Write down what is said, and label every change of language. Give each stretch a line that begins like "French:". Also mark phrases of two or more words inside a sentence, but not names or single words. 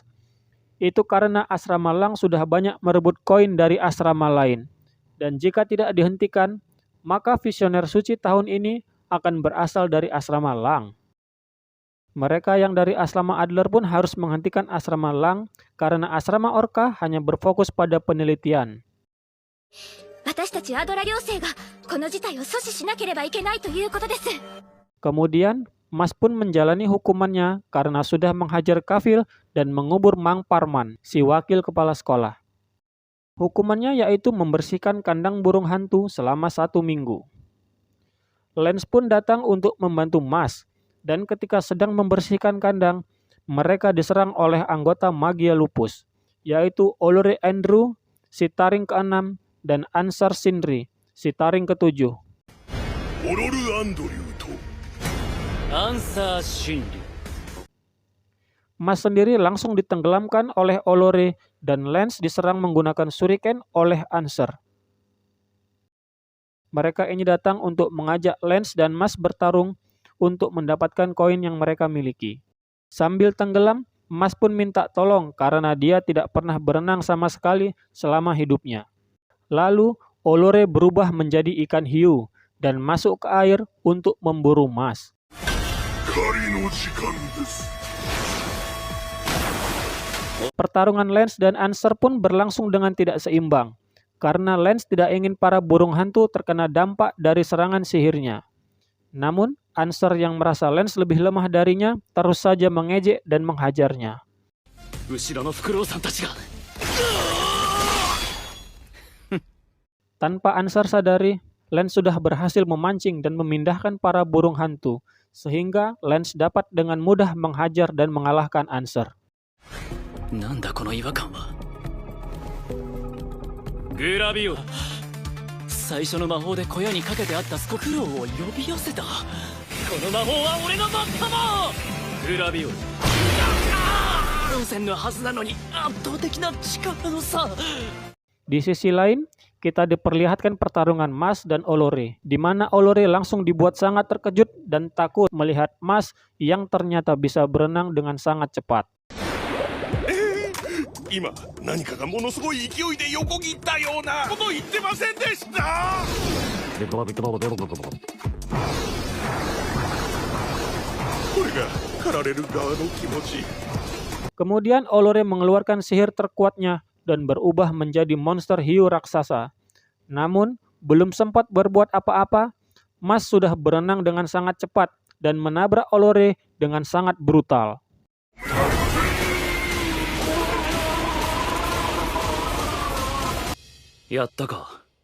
Indonesian: Itu karena asrama Lang sudah banyak merebut koin dari asrama lain. Dan jika tidak dihentikan, maka visioner suci tahun ini akan berasal dari asrama Lang. Mereka yang dari asrama Adler pun harus menghentikan asrama Lang karena asrama Orca hanya berfokus pada penelitian.
Japanese: 私たちアドラ寮生がこの事態を阻止しなければいけないということです。
Indonesian: Kemudian, Mas pun menjalani hukumannya karena sudah menghajar Kafil dan mengubur Mang Parman, si wakil kepala sekolah. Hukumannya yaitu membersihkan kandang burung hantu selama 1 minggu. Lance pun datang untuk membantu Mas, dan ketika sedang membersihkan kandang, mereka diserang oleh anggota Magia Lupus, yaitu Olore Andrew, si taring ke-6, dan Ansar Sindri, si taring ke-7.
Japanese: オロル・アンドリューと Ansar Sindri.
Indonesian: Mas sendiri langsung ditenggelamkan oleh Olore dan Lance diserang menggunakan shuriken oleh Ansar. Mereka ini datang untuk mengajak Lance dan Mas bertarung untuk mendapatkan koin yang mereka miliki. Sambil tenggelam, Mas pun minta tolong karena dia tidak pernah berenang sama sekali selama hidupnya. Lalu, Olore berubah menjadi ikan hiu dan masuk ke air untuk memburu Mas.
Japanese: 狩りの時間です。
Indonesian: Pertarungan Lance dan Ansar pun berlangsung dengan tidak seimbang, karena Lance tidak ingin para burung hantu terkena dampak dari serangan sihirnya. Namun, Ansar yang merasa Lance lebih lemah darinya terus saja mengejek dan menghajarnya.
Japanese: 後ろのフクロウさんたちが。
Indonesian: Tanpa Ansar sadari, Lance sudah berhasil memancing dan memindahkan para burung hantu, sehingga Lance dapat dengan mudah menghajar dan mengalahkan Ansar.
Japanese: なんだこの違和感は。グラビオだ。最初の魔法で小屋にかけてあったスコフクロウを呼び寄せた。この魔法は俺の最も。グラビオ。風船のはずなのに圧倒的な力の差。
Indonesian: Di sisi lain, kita diperlihatkan pertarungan Mas dan Olore, di mana Olore langsung dibuat sangat terkejut dan takut melihat Mas yang ternyata bisa berenang dengan sangat cepat.
Japanese: 今何かがものすごい勢いで横切ったようなこと言ってませんでした。これが狩られる側の気持ち。
Indonesian: Kemudian Olore mengeluarkan sihir terkuatnya dan berubah menjadi monster hiu raksasa. Namun, Belum sempat berbuat apa-apa, Mas sudah berenang dengan sangat cepat dan menabrak Olore dengan sangat brutal.
Japanese: やったか?